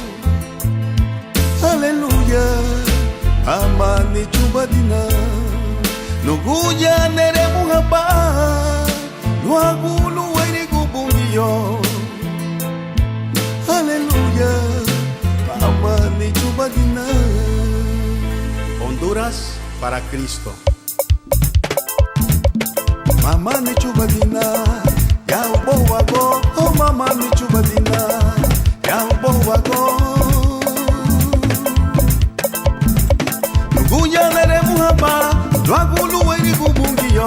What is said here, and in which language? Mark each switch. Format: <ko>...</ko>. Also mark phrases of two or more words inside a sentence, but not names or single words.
<cab>Aleluya. Mama ni chubadina nuguya nere muhaba luagu luweri gubungiyo. Aleluya. Mama ni chubadina.</cab> <es>Honduras para Cristo.</es> <cab>Mama ni chubadina ya ubo wago. Oh mama ni chubadina ya ubo wago. Nuguya nere muhaba luagu luweri gubungiyo.</cab>